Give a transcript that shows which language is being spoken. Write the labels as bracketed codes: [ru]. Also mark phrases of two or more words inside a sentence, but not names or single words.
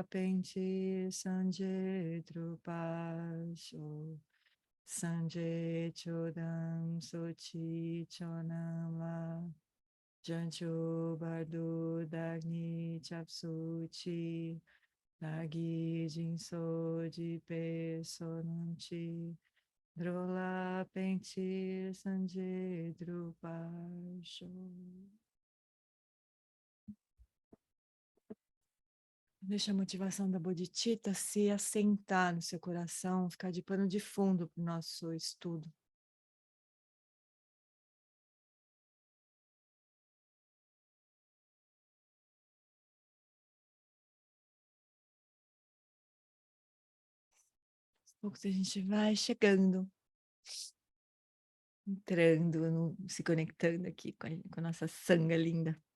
[bo] ཕན་ཕྱིར་སངས་རྒྱས་འགྲུབ་པར་ཤོག སངས་རྒྱས་ཆོས་དང་ཚོགས་ཀྱི་མཆོག་རྣམས་ལ བྱང་ཆུབ་བར་དུ་བདག་ནི་སྐྱབས་སུ་མཆི བདག་གིས་སྦྱིན་སོགས་བགྱིས་པའི་བསོད་ནམས་ཀྱིས འགྲོ་ལ་ཕན་ཕྱིར་སངས་རྒྱས་འགྲུབ་པར་ཤོག. [pt] Deixa a motivação da Bodhicitta se assentar no seu coração, ficar de pano de fundo para o nosso estudo. Aos poucos a gente vai chegando, entrando, se conectando aqui com a nossa sanga linda.